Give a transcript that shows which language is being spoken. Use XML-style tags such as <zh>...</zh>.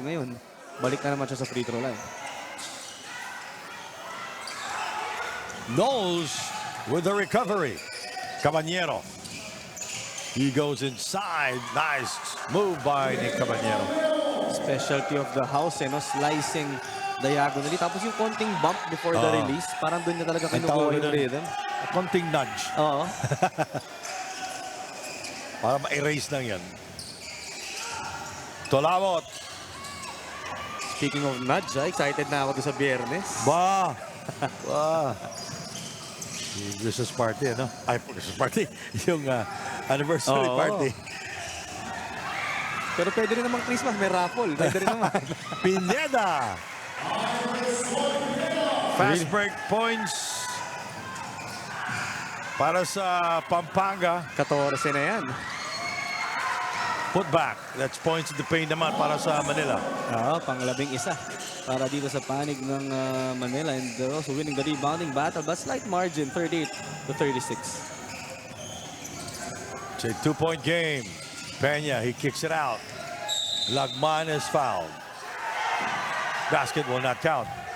<tl>Ngayon, balik na naman siya sa free throw line.</tl> <en>Knowles with the recovery. Caballero. He goes inside. Nice move by Nick Caballero. Specialty of the house, no? Slicing diagonally.</en> <tl>Tapos yung konting bump before the release, parang doon niya talaga kinukuha yung rhythm. A konting nudge. Oo. Para ma-erase lang yan. Tolawot. Speaking of nudge, excited na ako doon sa Biyernes. Ba! Ba! Yung Christmas party, ano? Ay, Christmas party. Yung anniversary party. Pero pwede rin namang Christmas, may raffle. Pwede rin naman. Pineda! Fast break points para sa Pampanga. 14 na yan.</tl> <en>Put back. That's points in the paint</en> <tl>naman para sa</tl> <en>Manila.</en> <tl>Oo, pang-11 para dito sa panig ng Manila.</tl> <en>And they're also winning the rebounding battle. But slight margin, 38-36. It's a 2-point game. Peña, he kicks it out. Lagman is fouled. Basket will not count.</en>